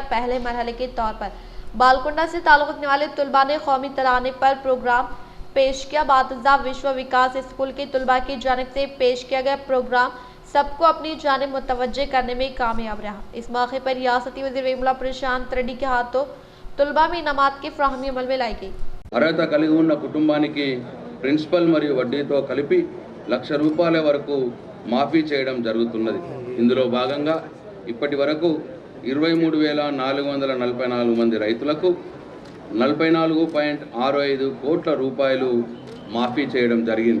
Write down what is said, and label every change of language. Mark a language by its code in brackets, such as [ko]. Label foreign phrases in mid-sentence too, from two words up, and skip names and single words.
[ur] پہلے مرحلے کے طور پر بالکنڈہ سے تعلق رکھنے والے طلباء نے قومی ترانے پر پروگرام پیش کیا۔ بعد وشو وکاس اسکول کے طلباء کی جانب سے پیش کیا گیا پروگرام سب کو اپنی جانب متوجہ کرنے میں کامیاب رہا۔ اس موقع پر ریاستی وزیر ویملا پرشانت ریڈی کے ہاتھوں طلباء میں انعامات کی فراہمی عمل میں لائی گئی۔ [te] అర్హత కలిగి ఉన్న కుటుంబానికి ప్రిన్సిపల్ మరియు వడ్డీతో కలిపి ₹1,00,000 వరకు మాఫీ చేయడం జరుగుతున్నది। ఇందులో భాగంగా ఇప్పటి వరకు 23,444 మంది రైతులకు 44.65 కోట్ల రూపాయలు మాఫీ చేయడం జరిగింది।